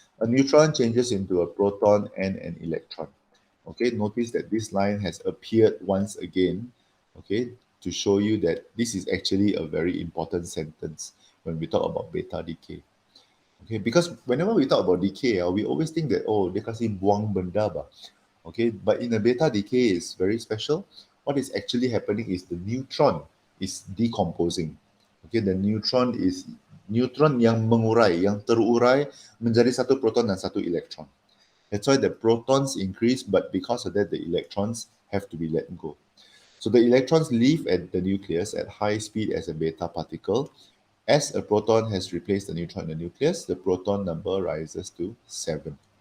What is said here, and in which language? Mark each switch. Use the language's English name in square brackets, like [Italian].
[English] A neutron changes into a proton and an electron. Okay, notice that this line has appeared once again, okay, to show you that this is actually a very important sentence when we talk about beta decay. Okay, because whenever we talk about decay, we always think that, oh, [Malay] dia kasi buang benda ba. [English] Okay, but in a beta decay is very special. What is actually happening is the neutron is decomposing. Okay, the neutron is neutron [Malay] yang mengurai, yang terurai menjadi satu proton dan satu electron. [English] That's why the protons increase, but because of that, the electrons have to be let go. So the electrons leave at the nucleus at high speed as a beta particle. As a proton has replaced the neutron in the nucleus, the proton number rises to 7.